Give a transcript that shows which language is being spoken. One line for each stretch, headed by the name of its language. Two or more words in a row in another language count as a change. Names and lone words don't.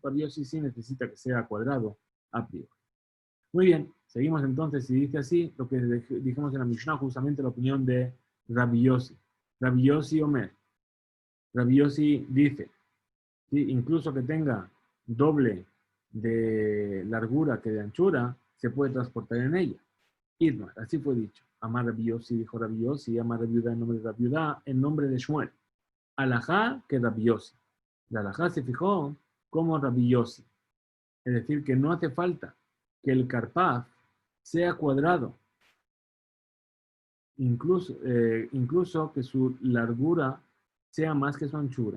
Spanish: Rabbi Yossi sí necesita que sea cuadrado a priori. Muy bien, seguimos entonces, si dice así, lo que dijimos en la Mishnah, justamente la opinión de Rabbi Yossi. Rabbi Yossi Omer. Rabbi Yossi dice, ¿sí? Incluso que tenga doble de largura que de anchura, se puede transportar en ella. Idmar, así fue dicho. Amar Rabbi Yossi, dijo Rabbi Yossi, Amar Rabbi Yudá en nombre de Rabbi Yudá, en nombre de Shmuel. Alajá que Rabbi Yossi. La alajá se fijó como Rabbi Yossi. Es decir, que no hace falta que el carpaz sea cuadrado. Incluso que su largura sea más que su anchura.